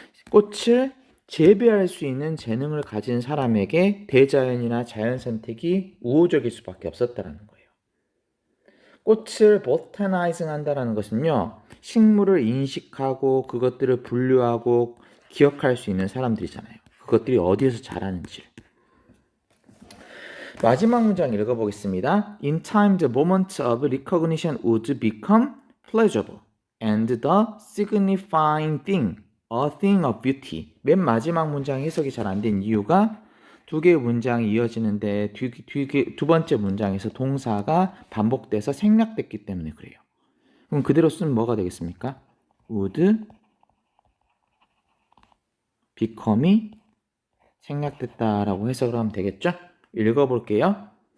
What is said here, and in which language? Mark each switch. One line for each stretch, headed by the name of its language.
Korean: 꽃을 재배할 수 있는 재능을 가진 사람에게 대자연이나 자연 선택이 우호적일 수밖에 없었다라는 거예요. 꽃을 botanizing 한다는 것은요, 식물을 인식하고 그것들을 분류하고 기억할 수 있는 사람들이잖아요. 그것들이 어디에서 자라는지. 마지막 문장 읽어보겠습니다.
English: In time, the moment of recognition would become pleasurable, and the signifying thing, a thing of beauty.
Korean: 맨 마지막 문장 해석이 잘 안 된 이유가 두 개의 문장이 이어지는데 두 번째 문장에서 동사가 반복돼서 생략됐기 때문에 그래요. 그럼 그대로 쓰면 뭐가 되겠습니까?
English: would become
Korean: 이 생략됐다라고 해석을 하면 되겠죠? 읽어볼게요.